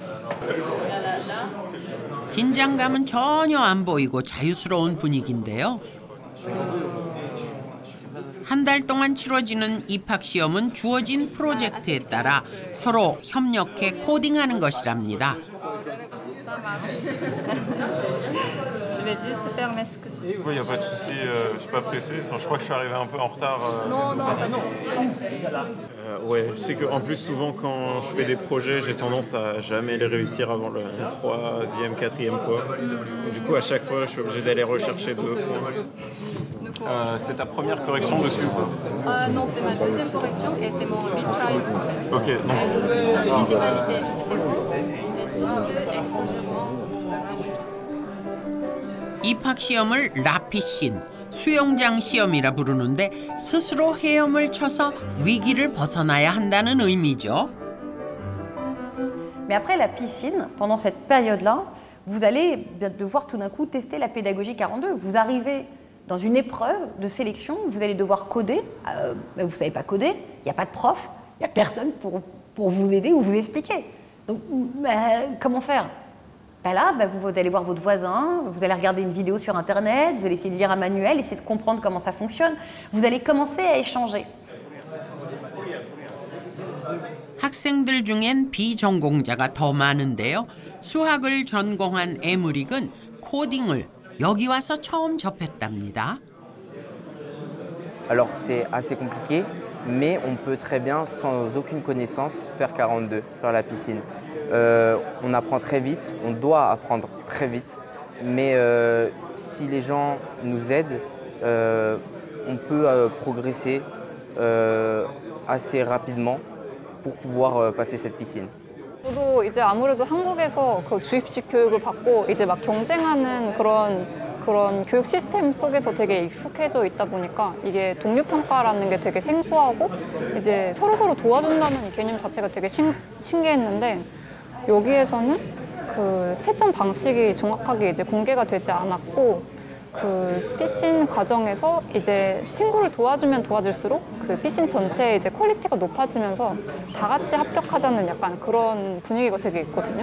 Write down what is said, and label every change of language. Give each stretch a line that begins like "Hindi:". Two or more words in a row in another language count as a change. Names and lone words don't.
Korean: 긴장감은 전혀 안 보이고 자유스러운 분위기인데요. 한 달 동안 치러지는 입학 시험은 주어진 프로젝트에 따라 서로 협력해 코딩하는 것이랍니다.
French: Oui, il n'y a pas de souci, je ne suis pas pressé. Enfin, je crois que je suis arrivé un peu en retard. Non, pas de souci. Ouais, je sais qu'en plus, souvent, quand je fais des projets, j'ai tendance à jamais les réussir avant la troisième, quatrième fois. Du coup, à chaque fois, je suis obligé d'aller rechercher 2 points. C'est ta première correction dessus ou pas? Non, c'est ma deuxième correction et c'est mon retry. Ok, donc. L'idée validée, c'était bon. Les autres deux, excellent.
Korean: 입학 시험을 라피신, 수영장 시험이라 부르는데 스스로 헤엄을 쳐서 위기를 벗어나야 한다는 의미죠.
French: Mais après la piscine, pendant cette période-là, vous allez devoir tout d'un coup tester la pédagogie 42. Vous arrivez dans une épreuve de sélection, vous allez devoir coder. Vous ne savez pas coder, il n'y a pas de prof, il n'y a personne pour vous aider ou vous expliquer. Donc, comment faire? Là, vous allez voir votre voisin, vous allez regarder une vidéo sur Internet, vous allez essayer de lire un manuel, essayer de comprendre comment ça fonctionne. Vous allez commencer à échanger.
Korean: 학생들 중엔 비전공자가 더 많은데요. 수학을 전공한 에무릭은 코딩을 여기 와서 처음 접했답니다.
French: Alors c'est assez compliqué, mais on peut très bien, sans aucune connaissance, faire 42, faire la piscine. On apprend très vite, on doit apprendre très vite, mais si les gens nous aident, on peut progresser assez rapidement pour pouvoir passer cette piscine.
Korean: 저도 이제 아무래도 한국에서 그 주입식 교육을 받고 이제 막 경쟁하는 그런 교육 시스템 속에서 되게 익숙해져 있다 보니까 이게 동료 평가라는 게 되게 생소하고 이제 서로 도와준다는 이 개념 자체가 되게 신기했는데 여기에서는 그 채점 방식이 정확하게 이제 공개가 되지 않았고 그 피신 과정에서 이제 친구를 도와주면 도와줄수록 그 피신 전체의 이제 퀄리티가 높아지면서 다 같이 합격하자는 약간 그런 분위기가 되게 있거든요.